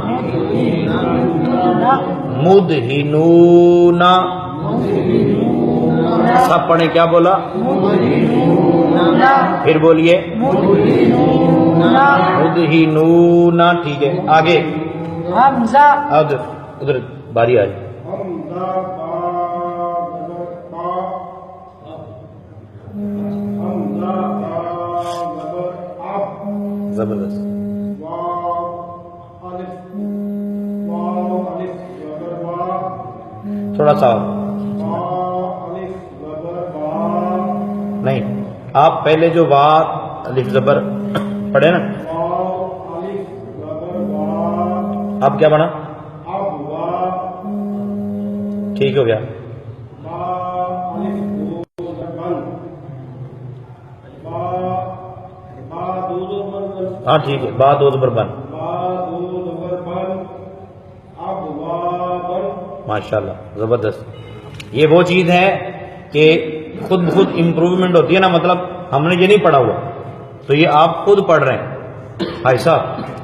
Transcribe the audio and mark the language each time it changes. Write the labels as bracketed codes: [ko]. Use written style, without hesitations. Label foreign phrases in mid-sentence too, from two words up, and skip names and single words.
[ur] مد ہی نونا. سب پڑھیں. کیا بولا؟ پھر بولیے. مد ہی نونا. ٹھیک ہے. آگے حمزہ. ادھر باری آ رہی. حمزہ با زبر با. حمزہ با زبر اب. زبردست. واو الف. واو الف زبر وا. تھوڑا سا واو الف زبر وا. نہیں. آپ پہلے جو وا الف زبر پڑھے نا. واو الف زبر وا. اب کیا بنا؟ اب وا. ٹھیک ہو گیا. با الف دو زبر. با با دو زبر. ہاں ٹھیک ہے. با دو زبر بن. با دو زبر بن. اب وا بن. ماشاءاللہ زبردست. یہ وہ چیز ہے کہ خود بخود امپروومنٹ ہوتی ہے نا. مطلب ہم نے یہ نہیں پڑھا ہوا تو یہ آپ خود پڑھ رہے ہیں بھائی صاحب.